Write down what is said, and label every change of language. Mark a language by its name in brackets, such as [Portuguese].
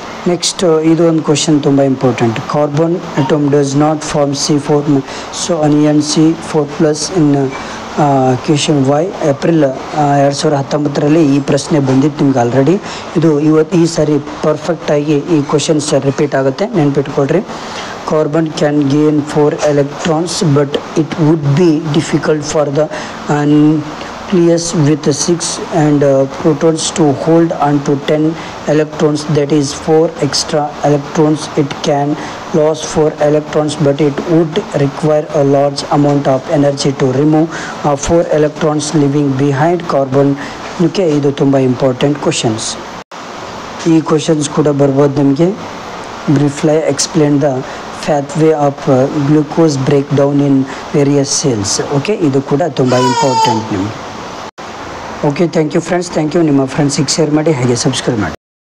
[Kannada] Next ಇದು ಒಂದು question ತುಂಬ important. [English] Carbon atom does not form C4, so anion C4+ in question why. [Kannada] April 2019ರಲ್ಲಿ ಈ ಪ್ರಶ್ನೆ ಬಂದಿತ್ತು ನಿಮ್ಗೆ ಆಲ್ರೆಡಿ. ಈ ಸಾರಿ ಪರ್ಫೆಕ್ಟಾಗಿ ಈ ಕ್ವಶನ್ಸ್ ರಿಪೀಟ್ ಆಗುತ್ತೆ, ನೆನ್ಪಿಟ್ಕೊಳ್ರಿ. [English] Carbon can gain 4 electrons, but it would be difficult for the nucleus with 6 and protons to hold onto 10 electrons. That is 4 extra electrons. It can lose 4 electrons, but it would require a large amount of energy to remove 4 electrons leaving behind carbon. [Kannada] Okay, ಇದು ತುಂಬ important questions. ಈ questions ಕೂಡ ಬರ್ಬೋದು ನಿಮಗೆ. [English] Briefly explain the pathway of glucose breakdown in various cells. [Kannada] Okay, ಇದು ಕೂಡ ತುಂಬ important ನಿಮಗೆ. Okay, thank you friends. Thank you. ನಿಮ್ಮ ಫ್ರೆಂಡ್ಸಿಗೆ ಶೇರ್ ಮಾಡಿ, ಹಾಗೆ ಸಬ್ಸ್ಕ್ರೈಬ್ ಮಾಡಿ.